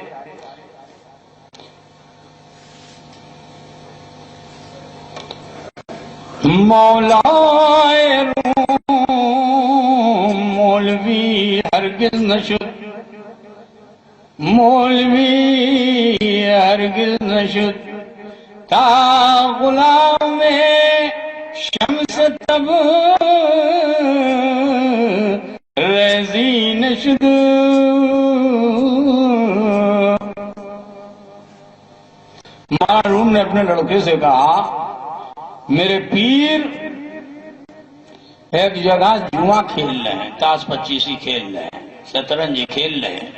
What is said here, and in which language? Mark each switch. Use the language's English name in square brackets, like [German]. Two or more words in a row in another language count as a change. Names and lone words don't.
[Persian] مولائے روم مولوی ہرگز نہ شد، مولوی ہرگز نہ شد، تا غلام شمس تبریزی نشد. [Urdu] معروم نے اپنے لڑکے سے کہا میرے پیر ایک جگہ جوا کھیل رہے ہیں، تاش پچیسی کھیل رہے ہیں، شطرنج کھیل رہے ہیں.